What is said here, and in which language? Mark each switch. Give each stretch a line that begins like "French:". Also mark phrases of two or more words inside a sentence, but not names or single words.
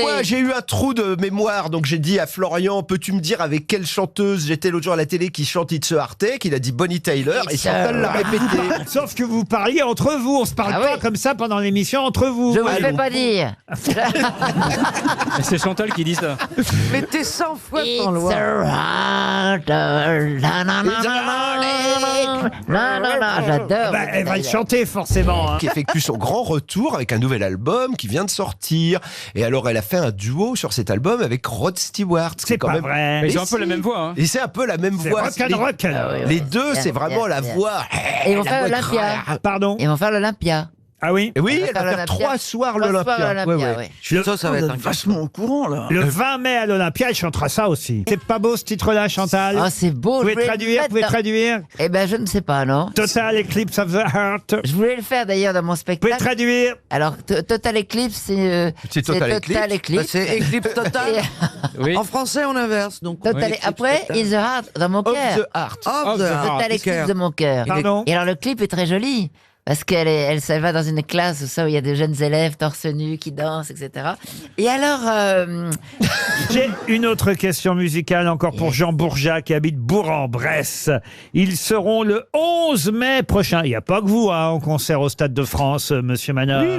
French: moi, j'ai eu un trou de mémoire, donc j'ai dit à Florian, peux-tu me dire avec quelle chanteuse j'étais l'autre jour à la télé qui chante It's a Heartache? Il a dit Bonnie Tyler, et
English: It's a
French: Chantal l'a répété. Sauf que vous parliez entre vous. On se parle Ah pas oui. comme ça pendant l'émission entre vous. Je vous le Allez. fais pas dire. Mais c'est Chantal qui dit ça. Mais t'es 100 fois
English: It's
French: sans loi.
English: a heartache. Na, na, na, na, na, na, na.
French: J'adore. Bah, elle va le chanter forcément. hein. Qui effectue son grand retour avec un nouvel album qui vient de sortir. Et alors, elle a fait un duo sur cet album avec Rod Stewart. ce qui est C'est quand pas même... vrai. Mais ils ont Et un peu si. la même voix. Hein. Et c'est un peu la même C'est voix. rock. Ah oui, Les oui. deux, Bien, c'est vraiment bien, la bien. voix. Et ils vont la faire voix l'Olympia. grave. Pardon. Ils vont faire l'Olympia. Ah oui. Et oui, On va elle va faire faire l'Olympia. 3 soirs Trois soirs à l'Olympia. l'Olympia, Ouais. oui. Ça va être un Vachement au courant, là. Le 20 mai à l'Olympia, elle chantera ça aussi. C'est pas beau ce titre-là, Chantal? Ah, c'est beau. Vous pouvez je voulais le traduire, mettre dans- traduire. Eh ben, je ne sais pas, non. Total Eclipse of the Heart. Je voulais le faire d'ailleurs dans mon Vous pouvez spectacle. traduire. Alors, Total Eclipse, C'est Total Eclipse. Bah, c'est Eclipse Total. Et- Oui. En français, on inverse. Donc, Total- Après, In the Heart, dans mon Of cœur. the Heart. Of the Heart. Total Eclipse de mon cœur. Pardon. Et alors, le clip est très joli. Parce qu'elle va dans une classe où il y a des jeunes élèves torse nu qui dansent, etc. Et alors, J'ai une autre question musicale encore pour Jean Bourgeat qui habite Bourg-en-Bresse. Ils seront le 11 mai prochain. Il n'y a pas que vous hein, en concert au Stade de France, Monsieur Manœuvre.